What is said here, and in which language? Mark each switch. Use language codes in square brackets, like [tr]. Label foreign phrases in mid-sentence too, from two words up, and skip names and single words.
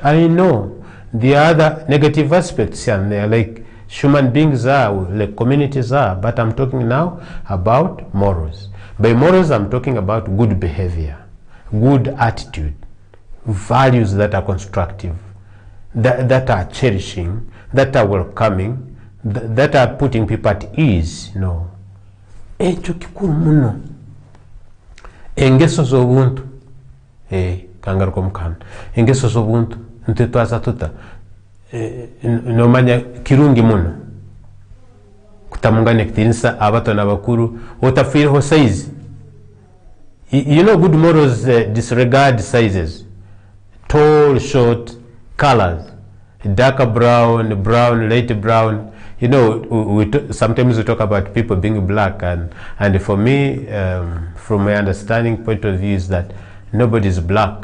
[en] I know the other negative aspects and they are like human beings are, like communities are, but I'm talking now about morals. By morals, I'm talking about good behavior, good attitude, values that are constructive, that are cherishing, that are welcoming, that are putting people at ease. [ttj] No. Echo kikuru muno. Engeso z'obuntu. Kangaruka mukana. Engeso z'obuntu ntitwaza tuta. Nomanya kirungi muno. Kutamungane kitinisa abato n'abakuru otafireho size. [en] You know, good morals disregard sizes, tall, short, colors, darker brown, brown, light brown. You know, sometimes we talk about people being black, and for me, from my understanding point of view, is that nobody is black.